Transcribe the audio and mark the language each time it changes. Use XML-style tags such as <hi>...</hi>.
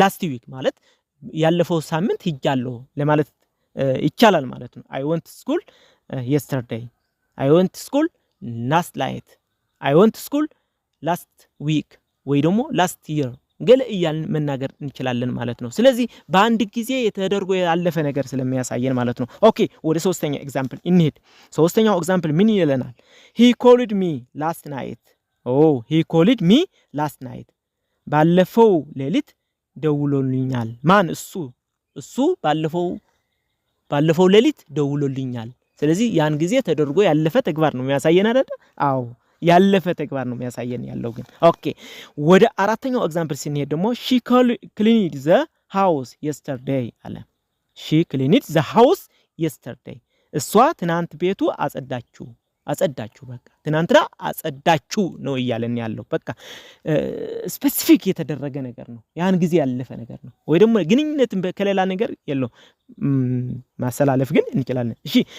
<am>ዊክ ማለት ያለፈው ሳምንት ሄጃለሁ ለማለት ይቻላል ማለት ነው።</am> <en>I went to school yesterday, I went to school last night, I went to school last week</en> <am>ወይ ደግሞ</am> <en>last year</en> <am>ገለ እያልን መናገር እንችላለን ማለት ነው። ስለዚህ በአንድ ጊዜ የተደርጎ ያለፈ ነገር ስለሚያሳየን ማለት ነው። ኦኬ ወደ ሶስተኛው ኤግዛምፕል እንሂድ። ሶስተኛው ኤግዛምፕል ምን ይለናል?</am> <en>He called me last night. he called me last night</en> <am>ባለፈው ሌሊት ደውሎልኛል። ማን? እሱ ባለፈው ሌሊት ደውሎልኛል። ስለዚህ ያን ጊዜ ተደርጎ ያለፈ ተግባር ነው የሚያሳየን አይደል? አዎ ያለፈ ተግባር ነው የሚያሳየን ያለው ግን። ኦኬ ወደ አራተኛው ኤግዛምፕል ስንሄድ ደግሞ</am> <en>she cleaned the house yesterday</en> <am>አለ። she cleaned the house yesterday እሷ ትናንት ቤቱ አጸዳችሁ በቃ ትናንትና አጸዳችሁ ነው እያለን ያለው። በቃ ስፔሲፊክ የተደረገ ነገር ነው፣ ያን ጊዜ ያለፈ ነገር ነው። ወይ ደግሞ ግንኙነትን ከሌላ ነገር የለው ማሰላለፍ ግን እንችላለን። እሺ</am>